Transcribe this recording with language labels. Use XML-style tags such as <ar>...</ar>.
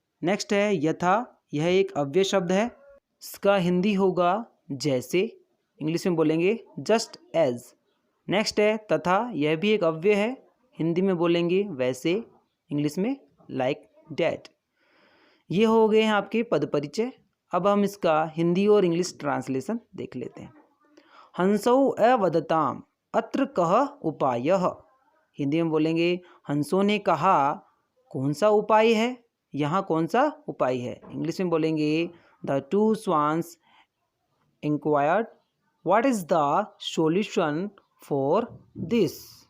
<hi>Next है यथा, यह एक अव्यय शब्द है, इसका हिंदी होगा जैसे, इंग्लिश में बोलेंगे</hi> <en>Just as.</en> <hi>नेक्स्ट है तथा, यह भी एक अव्यय है, हिंदी में बोलेंगे वैसे, इंग्लिश में</hi> <en>Like that.</en> <hi>ये हो गए हैं आपके पद परिचय। अब हम इसका हिंदी और इंग्लिश ट्रांसलेशन देख लेते हैं।</hi> <sa>हंसौ अवदताम अत्र कः उपायः।</sa> <hi>हिंदी में बोलेंगे हंसों ने कहा कौन सा उपाय है, यहाँ कौन सा उपाय है।</hi> <en>English में बोलेंगे the two swans inquired what is the solution for this.</en>